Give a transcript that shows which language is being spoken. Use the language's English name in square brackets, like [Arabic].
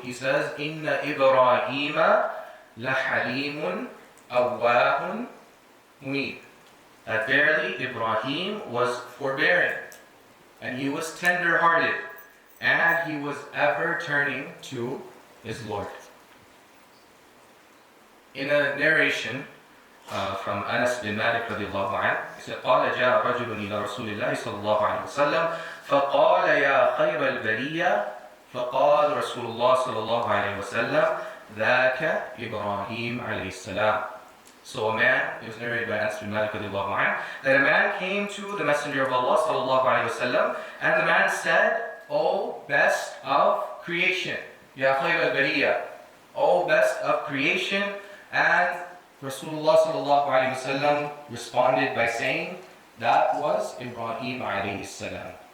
[English] He says, [Arabic] إِنَّ إِبْرَاهِيمَ لَحَلِيمٌ أَوَّاهٌ مُنِيبٌ. [English] That verily Ibrahim was forbearing, and he was tender-hearted, and he was ever turning to his Lord. In a narration from Anas bin Malik radiallahu anhu, he said, [Arabic] قال جاء رجل إلى رسول الله صلى الله عليه وسلم فقال يا خير البرية فقال رسول الله صلى الله عليه وسلم ذاك إبراهيم عليه السلام. [English] So a man, it was narrated by Anas bin Malik radiallahu anhu, that a man came to the Messenger of Allah sallallahu alayhi wasallam, and the man said, O best of creation, Ya khayr al-bariyah, O best of creation. And Rasulullah sallallahu alayhi wasallam responded by saying, that was Ibrahim alayhi salam.